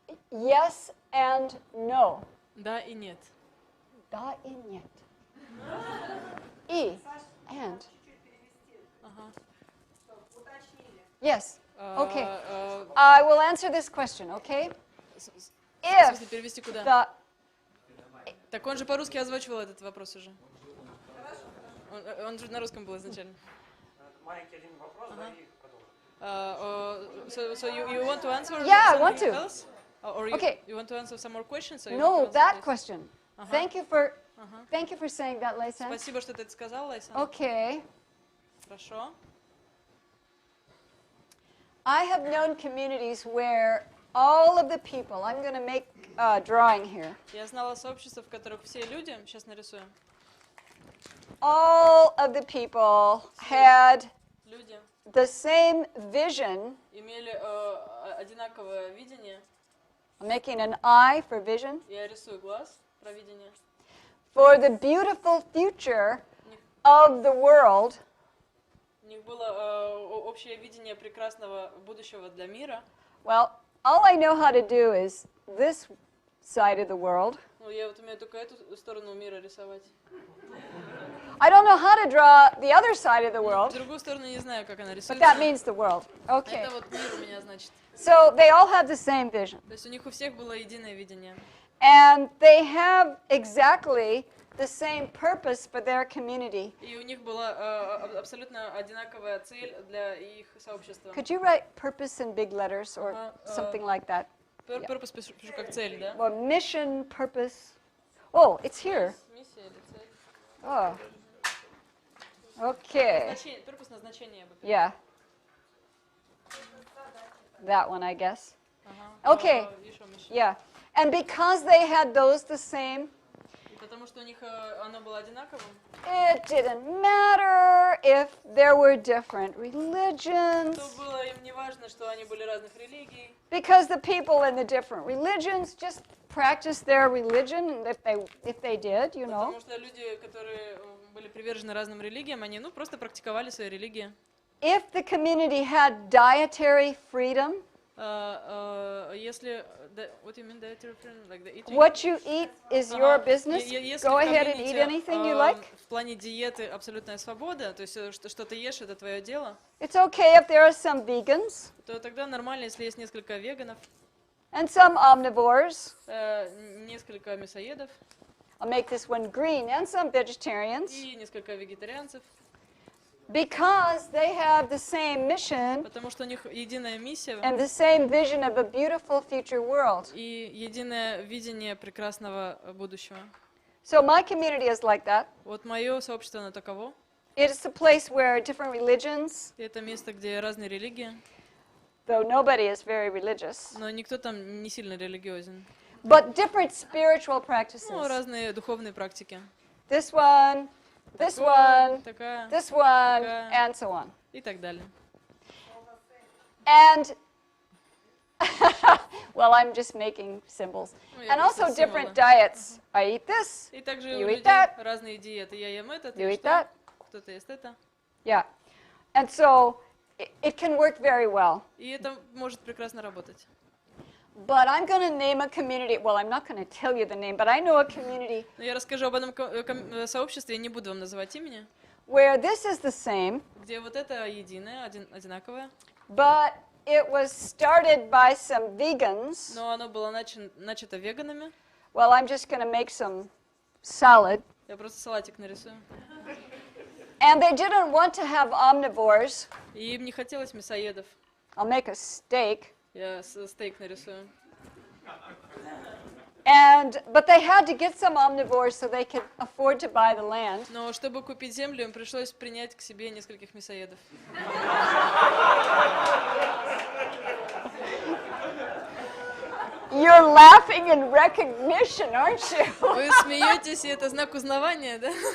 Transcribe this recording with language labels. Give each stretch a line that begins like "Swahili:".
English: Yes and no.
Russian: Да и нет. Да и нет. И
English: and.
Russian: Чуть-чуть перевести, Ага. чтобы уточнили.
English: Yes. Okay.
Russian: В
English: I will answer this question, okay?
Russian: смысле,
English: If
Russian: перевести куда?
English: the
Russian: Так он же по-русски озвучивал этот вопрос уже. Он же на русском был изначально. Маленький один вопрос, да, и продолжим.
English: So you want to answer Yeah, I want something to. else? Or Okay. you want to answer some more questions? Or you no, want to that answer this? question.
Russian: Ага.
English: Thank you for saying that, Laysan.
Russian: Спасибо, что ты это сказал, Лайсан.
English: Okay.
Russian: Хорошо.
English: I have known communities where all of the people, I'm going to make a drawing here.
Russian: Я знала сообщества, в которых все люди, сейчас нарисуем,
English: All of the people had
Russian: люди
English: the same vision.
Russian: имели одинаковое видение.
English: I'm making an eye for vision.
Russian: Я рисую глаз, про видение.
English: For the beautiful future of the world.
Russian: У них было общее видение прекрасного будущего для мира.
English: Well, all I know how to do is this side of the world.
Russian: Ну, я вот умею только эту сторону мира рисовать.
English: I don't know how to draw the other side of the world,
Russian: Другую сторону не знаю, как она
English: but
Russian: рисуется.
English: that means the world. Okay.
Russian: Это вот мир у меня, значит.
English: So they all have the same vision.
Russian: То есть у них у всех было единое видение.
English: And they have exactly the same purpose for their community.
Russian: И у них была абсолютно одинаковая цель для их сообщества.
English: Could you write purpose in big letters or something like that?
Russian: Purpose пишу как цель, да?
English: Well, mission, purpose. Oh, it's here.
Russian: Миссия или цель?
English: Oh. Okay.
Russian: Purpose назначение, я бы
English: Yeah. That one, I guess. Okay.
Russian: Еще mission.
English: Yeah. And because they had those the same,
Russian: И потому что у них оно было одинаковым,
English: it didn't matter if there were different religions,
Russian: то было им не важно, что они были разных религий,
English: because the people in the different religions just practiced their religion, and if they did, you know.
Russian: потому что люди, которые были привержены разным религиям, они просто практиковали свои религии.
English: If the community had dietary freedom,
Russian: Если,
English: what do you mean dietary freedom? Like the eating? what you eat is your business.
Russian: Если
English: Go
Russian: в
English: ahead and
Russian: комьюнити,
English: eat anything you like.
Russian: В плане диеты абсолютная свобода, то есть что ты ешь, это твое дело,
English: It's okay if there are some vegans
Russian: то тогда нормально, если есть несколько веганов,
English: and some omnivores.
Russian: несколько мясоедов
English: I'll make this one green, and some vegetarians,
Russian: и несколько вегетарианцев,
English: because they have the same mission
Russian: потому что у них единая миссия
English: and the same vision of a beautiful future world.
Russian: и единое видение прекрасного будущего.
English: So my community is like that.
Russian: Вот мое сообщество, оно таково.
English: It is a place where different religions,
Russian: И это место, где разные религии,
English: though nobody is very religious,
Russian: но никто там не сильно религиозен.
English: but different spiritual
Russian: Ну,
English: practices.
Russian: разные духовные практики.
English: This one, this one,
Russian: Такая,
English: this one,
Russian: Такая.
English: and so on.
Russian: и так далее.
English: And, well, I'm just making symbols.
Russian: Ну, я
English: And
Russian: просто
English: also different
Russian: символы.
English: diets. I eat this,
Russian: И также
English: You
Russian: у
English: eat
Russian: людей
English: that.
Russian: разные диеты. Я ем это,
English: you
Russian: ты
English: eat
Russian: что?
English: that.
Russian: Кто-то ест это.
English: Yeah. And so it can work very well.
Russian: И это может прекрасно работать.
English: But I'm going to name a community. Well, I'm not going to tell you the name, but I know a community
Russian: Но я расскажу об одном сообществе, я не буду вам называть имени,
English: where this is the same,
Russian: где вот это единое, одинаковое,
English: but it was started by some vegans.
Russian: но оно было начато веганами.
English: Well, I'm just going to make some salad.
Russian: Я просто салатик нарисую.
English: And they didn't want to have omnivores.
Russian: И им не хотелось мясоедов.
English: I'll make a steak.
Russian: Я стейк нарисую.
English: But they had to get some omnivores so they could afford to buy the land.
Russian: Но чтобы купить землю, им пришлось принять к себе нескольких мясоедов.
English: You're laughing in recognition, aren't you?
Russian: Вы смеетесь, и это знак узнавания, да?